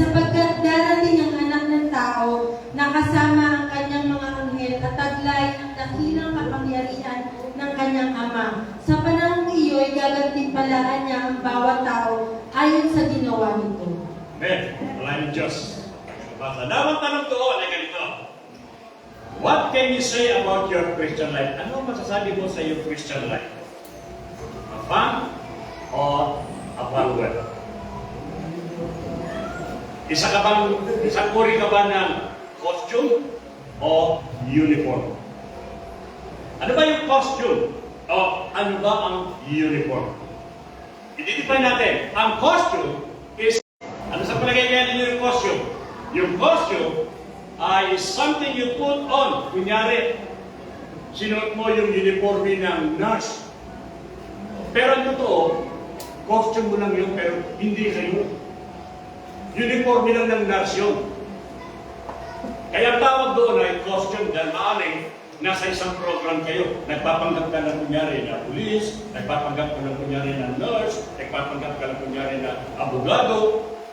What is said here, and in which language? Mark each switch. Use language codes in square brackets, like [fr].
[tl] Sapagkat darating ang anak ng tao na kasama ang kanyang mga anghel at taglay ang dakilang kapangyarihan ng kanyang ama. Sa panahong iyo'y gagantimpalaan niya ang bawat tao ayon sa ginawa nito. Amen. Wala yung Diyos. Damang tanong doon ay ganito. [en] What can you say about your Christian life? [tl] Ano masasabi mo sa iyong Christian life? [en] A fun or a follower? [tl] Isang uri ka ba ng costume o uniform? Ano ba yung costume? O ano ba ang uniform? I-define natin. Ang costume is, ano sa palagay kaya ninyo yung costume? [en] Yung costume ay something you put on. [tl] Kunyari, sinuot mo yung uniforme ng nurse. Pero ang totoo, costume mo lang yun, pero hindi kayo. Uniforme lang ng nurse yun. Kaya ang tawag doon ay costume dahil maaring nasa isang program kayo. Nagpapanggap ka ng kunyari na police, nagpapanggap ka ng kunyari na nurse, nagpapanggap ka ng kunyari na abogado.